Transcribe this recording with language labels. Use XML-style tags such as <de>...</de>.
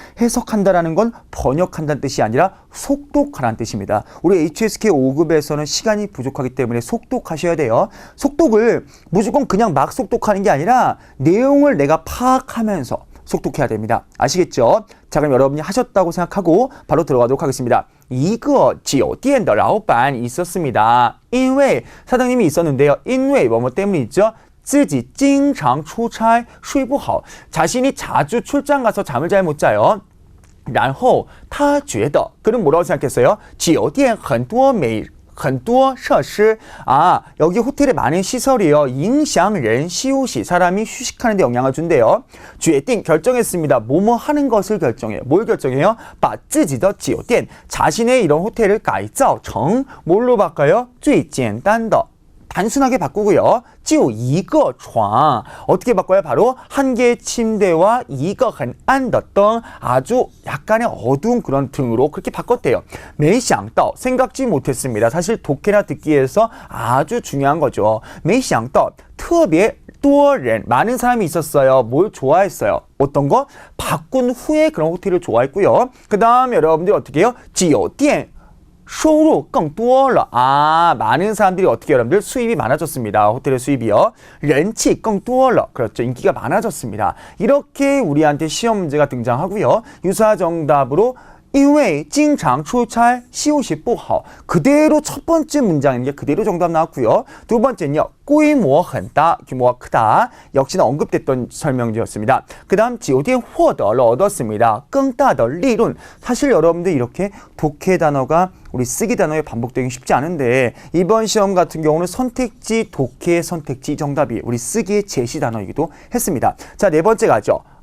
<ko>해석한다라는 건 번역한다는 뜻이 아니라 속독하라는 뜻입니다. 우리 HSK 5급에서는 시간이 부족하기 때문에 속독하셔야 돼요. 속독을 무조건 그냥 막 속독하는 게 아니라 내용을 내가 파악하면서 속독해야 됩니다. 아시겠죠? 자, 그럼 여러분이 하셨다고 생각하고 바로 들어가도록 하겠습니다.</ko> <zh>一个酒店的老板</zh> <ko>있었습니다. 因为 사장님이 있었는데요.</ko> <zh>因为</zh> <ko>뭐뭐 때문이죠?</ko> <zh>自己经常出差睡不好.</zh> <ko>자신이 자주 출장 가서 잠을 잘 못 자요.</ko> <zh>然后他觉得</zh> <ko>그는 뭐라고 생각했어요?</ko> <zh>酒店很多设施.</zh> <ko>여기 호텔에 많은 시설이요.</ko> <zh>影响人休息.</zh> <ko>사람이 휴식하는 데 영향을 준대요. 决定 결정했습니다. 뭐뭐 하는 것을 결정해요. 뭘 결정해요?</ko> <zh>把自己的酒店</zh> <ko>자신의 이런 호텔을</ko> <zh>改造成</zh> <ko>뭘로 바꿔요?</ko> <zh>最简单的</zh> <ko>단순하게 바꾸고요.</ko> <zh>就一个床</zh> <ko>어떻게 바꿔요? 바로 한 개의 침대와</ko> <zh>一个很暗的灯</zh> <ko>아주 약간의 어두운 그런 등으로 그렇게 바꿨대요.</ko> <zh>没想到</zh> <ko>생각지 못했습니다. 사실 독해나 듣기에서 아주 중요한 거죠.</ko> <zh>没想到特别多人</zh> <ko>많은 사람이 있었어요. 뭘 좋아했어요? 어떤 거? 바꾼 후에 그런 호텔을 좋아했고요. 그 다음 여러분들이 어떻게 해요?</ko> <zh>酒店收入更多了.</zh> <ko>많은 사람들이 어떻게 여러분들 수입이 많아졌습니다. 호텔의 수입이요.</ko> <zh>人气更多了.</zh> <ko>그렇죠. 인기가 많아졌습니다. 이렇게 우리한테 시험 문제가 등장하고요. 유사 정답으로</ko> <zh>因为经常出差休息不好.</zh> <ko>그대로 첫 번째 문장인 게 그대로 정답 나왔고요. 두 번째는요.</ko> <zh>规模很大,</zh> <ko>규모가 크다. 역시나 언급됐던 설명이었습니다. 그 다음</ko> <zh>酒店获得了</zh> <ko>얻었습니다.</ko> <zh>更大的利润.</zh> <ko>사실 여러분들 이렇게 독해 단어가 우리 쓰기 단어에 반복되기 쉽지 않은데 이번 시험 같은 경우는 선택지 독해 선택지 정답이 우리 쓰기의 제시 단어이기도 했습니다. 자, 네 번째 가죠.</ko>